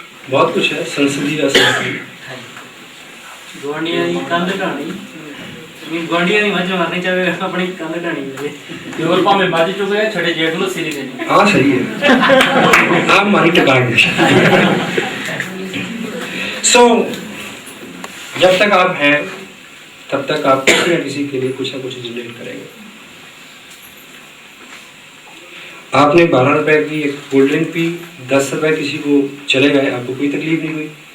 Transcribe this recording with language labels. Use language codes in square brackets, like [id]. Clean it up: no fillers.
[hi] बहुत कुछ है, संसदीय असंसदीय। [pa] ਗਵਾਂਡੀਆਂ ਦੀ ਕੰਧ ਢਾਣੀ ਨਹੀਂ, ਗਵਾਂਡੀਆਂ ਦੀ ਮੱਝ ਮਾਰਨੀ ਚਾਹੇ ਆਪਣੀ ਕੰਧ ਢਾਣੀ ਹੋਵੇ, केवल ਭਾਵੇਂ ਮੱਝ ਚੁਗੇ ਛੜੇ ਜੇਠ ਨੂੰ ਲੱਸੀ ਨਹੀਂ ਦੇਣੀ। [hi] हाँ सही है, आप मारी टकाएंगे। सो जब तक आप हैं तब तक आप किसी न किसी के लिए कुछ ना कुछ जनरेट करेंगे। आपने 12 रुपए की एक कोल्ड ड्रिंक पी, 10 रुपए किसी को चले गए, आपको कोई तकलीफ नहीं हुई।